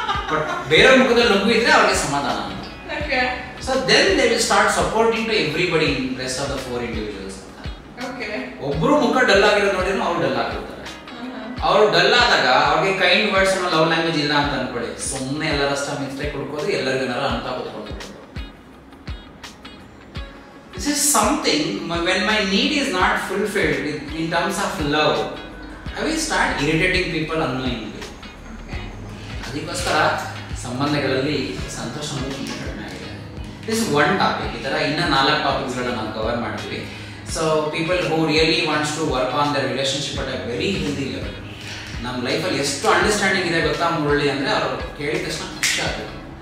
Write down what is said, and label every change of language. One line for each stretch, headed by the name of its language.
Kannada: But ಬೇರೆ ಮುಖದಲ್ಲಿ ನಗು ಇದ್ರೆ ಅವ್ರಿಗೆ ಸಮಾಧಾನ ಅಂತ.
English: So then they will start supporting to everybody in rest of the 4 individuals ಅಂತ.
Kannada: ಒಬ್ರು ಮುಖ ಡಲ್ ಆಗಿರೋದು ನೋಡಿದ್ರು ಅವ್ರು ಡಲ್ ಆಗಿರ್ತಾರೆ. ಅವ್ರು ಡಲ್ ಆದಾಗ ಅವ್ರಿಗೆ ಕೈಂಡ್ ವರ್ಡ್ಸ್ ಅನ್ನೋ ಲವ್ ಲ್ಯಾಂಗ್ವೇಜ್ ಇಲ್ಲ ಅಂತ ಅನ್ಕೊಳ್ಳಿ, ಸುಮ್ಮನೆ ಎಲ್ಲರಷ್ಟ ಮಿಸ್ಟೇಕ್ ಹುಡ್ಕೋದು, ಎಲ್ಲರಿಗೇನಾರ ಅಂತ ಕೂತ್ಕೊಂಡು.
English: This is something when my need is not fulfilled in terms of love, I will start irritating people unknowingly.
Kannada: ಅದಕ್ಕೋಸ್ಕರ ಸಂಬಂಧಗಳಲ್ಲಿ ಸಂತೋಷ ತುಂಬ ಕಡಿಮೆ ಆಗಿದೆ.
English: This is one topic.
Kannada: ಈ ಥರ ಇನ್ನೂ 4 ಟಾಪಿಕ್ಸ್ಗಳನ್ನ ನಾವು ಕವರ್ ಮಾಡ್ತೀವಿ.
English: So people who really wants to work on their relationship at a very healthy level.
Kannada: ನಮ್ಮ ಲೈಫಲ್ಲಿ ಎಷ್ಟು ಅಂಡರ್ಸ್ಟ್ಯಾಂಡಿಂಗ್ ಇದೆ ಗೊತ್ತಾ ಮುರಳಿ ಅಂದರೆ, ಅವರು ಕೇಳಿದ ತಕ್ಷಣ ಖುಷಿ ಆಗಬೇಕು.